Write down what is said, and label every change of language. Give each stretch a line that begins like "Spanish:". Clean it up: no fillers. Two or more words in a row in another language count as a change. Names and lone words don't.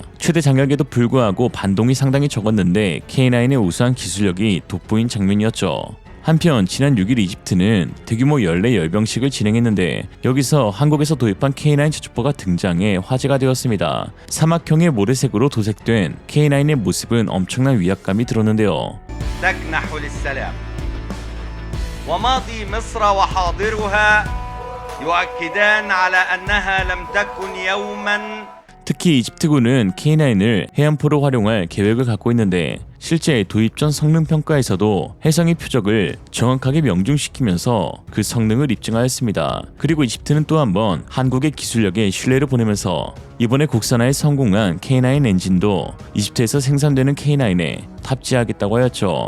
Korean: 최대 장약에도 불구하고 반동이 상당히 적었는데 K9의 우수한 기술력이 돋보인 장면이었죠. 한편 지난 6일 이집트는 대규모 연례 열병식을 진행했는데 여기서 한국에서 도입한 K9 제주포가 등장해 화제가 되었습니다. 사막형의 모래색으로 도색된 K9의 모습은 엄청난 위압감이 들었는데요.
Arabic: تكنح للسلام وماضي مصر وحاضرها يؤكدان على أنها لم تكن يوما
Korean: 특히 이집트군은 K9을 해안포로 활용할 계획을 갖고 있는데 실제 도입 전 성능 평가에서도 해상의 표적을 정확하게 명중시키면서 그 성능을 입증하였습니다. 그리고 이집트는 또 한 번 한국의 기술력에 신뢰를 보내면서 이번에 국산화에 성공한 K9 엔진도 이집트에서 생산되는 K9에 탑재하겠다고 하였죠.